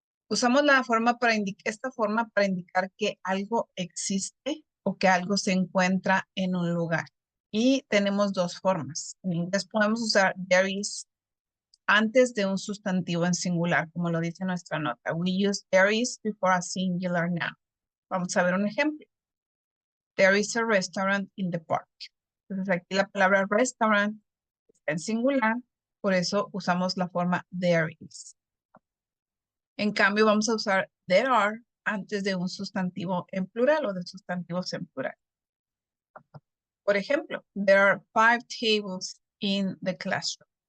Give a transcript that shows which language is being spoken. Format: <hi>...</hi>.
<es>Usamos esta forma para indicar que algo existe o que algo se encuentra en un lugar. Y tenemos dos formas. En inglés podemos usar</es> <en>there is</en> <es>antes de un sustantivo en singular, como lo dice nuestra nota.</es> <en>We use there is before a singular noun.</en> <es>Vamos a ver un ejemplo.</es> <en>There is a restaurant in the park.</en> <es>Entonces aquí la palabra restaurant está en singular, por eso usamos la forma</es> <en>there is.</en> <es>En cambio, vamos a usar</es> <en>there are</en> <es>antes de un sustantivo en plural o de sustantivos en plural. Por ejemplo,</es> <en>there are 5 tables in the classroom.</en>